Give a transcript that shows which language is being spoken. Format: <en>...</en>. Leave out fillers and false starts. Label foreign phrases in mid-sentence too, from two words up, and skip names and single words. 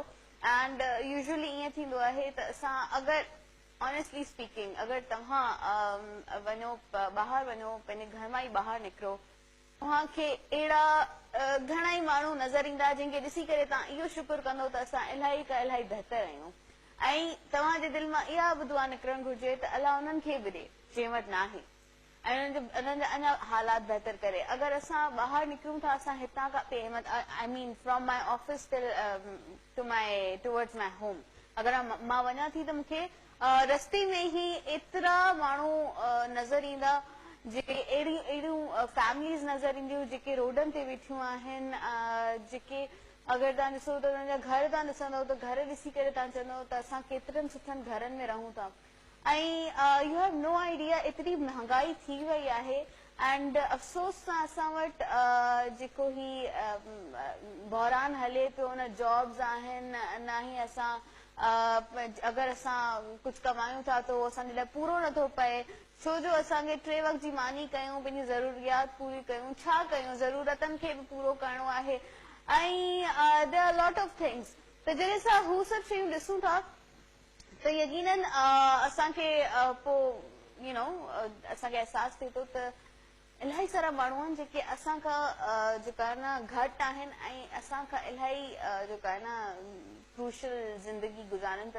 <en>and usually</en> <sd>ईअं थींदो आहे त असां अगरि</sd> <en>honestly speaking</en> <sd>अगरि तव्हां वञो ॿाहिरि वञो पंहिंजे घर मां ई ॿाहिरि निकिरो तव्हांखे अहिड़ा घणा ई माण्हू नज़र ईंदा जंहिंखे ॾिसी करे तव्हां इहो शुकुर कंदो त असां इलाही बहितर आहियूं ऐं तव्हांजे दिलि मां इहा बि दुआ निकिरणु घुरिजे त अलाह उन्हनि खे बि ॾे जंहिं वटि न आहे ऐं उन्हनि जा अञा हालात बहितर करे. अगरि असां ॿाहिरि निकिरूं था असां हितां खां</sd> <en>I mean from my office towards my home</en> <sd>अगरि मां वञा थी त मूंखे रस्ते में ई एतिरा माण्हू नज़र ईंदा जेके अहिड़ियूं फैमिलीज़ नज़र ईंदियूं जेके रोडनि ते वेठियूं आहिनि जेके अगरि तव्हां ॾिसो त हुननि जा घर तव्हां ॾिसंदव त घर ॾिसी करे तव्हां चवंदव त असां केतिरनि सुठनि घरनि में रहूं था ऐं</sd> <en>you have no idea</en> <sd>एतिरी महांगाई थी वई आहे एंड अफ़सोस सां असां वटि जेको ही बहरान हले पियो हुन जॉब्स आहिनि न ई असां अगरि असां कुझु कमायूं था त उहो असांजे लाइ पूरो नथो पए छो जो असांखे 3 वक़्त जी मानी कयूं पंहिंजी ज़रूरियात पूरी कयूं छा कयूं ज़रूरतनि खे बि पूरो करणो आहे ऐं</sd> <en>there are lot of things</en> <sd>त जॾहिं असां हू सभु शयूं ॾिसूं था त यकीनन असांखे पोइ</sd> <en>you know</en> <sd>असांखे अहसासु थिए थो त इलाही सारा माण्हू आहिनि जेके असांखां जेका आहे न घटि आहिनि ऐं असांखां इलाही जेका आहे न क्रूशल ज़िंदगी गुज़ारनि पिया.</sd>